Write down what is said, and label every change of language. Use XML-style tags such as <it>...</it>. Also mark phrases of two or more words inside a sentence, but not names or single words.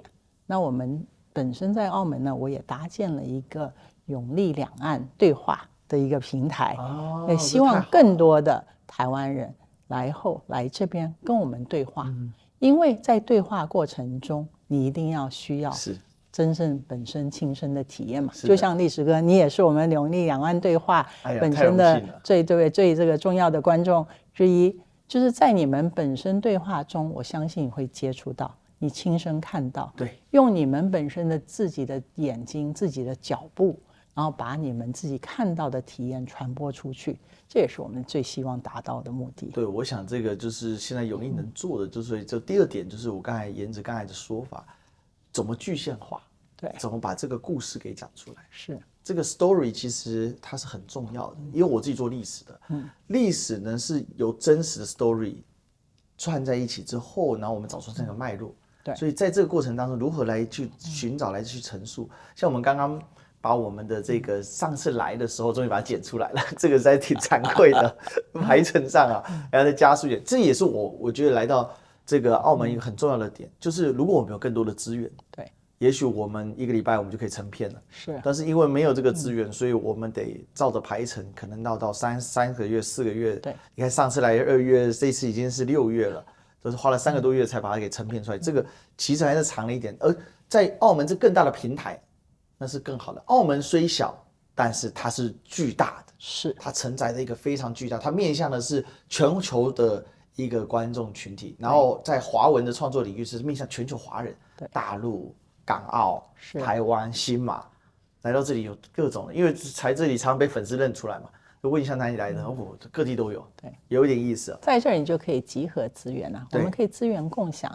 <zh>那我們本身在澳門呢，我也搭建了一個永利兩岸對話的一個平台，也希望更多的台灣人來這邊跟我們對話，因為在对話過程中，你一定要需要真正本身親身的體驗嘛。就像歷史哥，你也是我們永利兩岸對話本身的最這個重要的觀眾之一，就是在你們本身對話中，我相信你會接觸到，你親身看到，對，用你們本身的自己的眼睛、自己的腳步，然後把你們自己看到的體驗傳播出去，這也是我們最希望達到的目的。对，我想這個就是現在永利能做的，就是這第二點，就是我沿着剛才的說法，怎麼具象化，對，怎麼把這個故事給講出來。是這個 story 其實它是很重要的，因為我自己做歷史的，歷史呢是由真實的 story 串在一起之後，然後我們找出這個脈絡。對，所以在這個過程當中，如何來去尋找、來去陳述，像我們剛剛把我們的這個上次來的時候，終於把它剪出來了，這個實在挺慚愧的，排程上啊，然後再加速一點，這也是我覺得來到這個澳門一個很重要的點，就是如果我們有更多的資源，對，也許我們一個禮拜我們就可以成片了，是，但是因為沒有這個資源，所以我們得照着排程，可能到三個月、4個月，對，你看上次來2月，這次已經是6月了，都是花了3個多月才把它給成片出來，這個其實還是長了一點，而在澳門這更大的平台。那是更好的。澳門雖小， 但是它是巨大的，是它承載的一個非常巨大，它面向的是全球的一個觀眾群體，然後在華文的創作領域是面向全球華人，大陸、港澳、台灣、新馬，來到這裡有各種的，因為才這裡常常被粉絲認出來嘛。就問一下哪裡來的，各地都有，對，有一點意思啊。在這兒你就可以集合資源了，我們可以資源共享，</zh>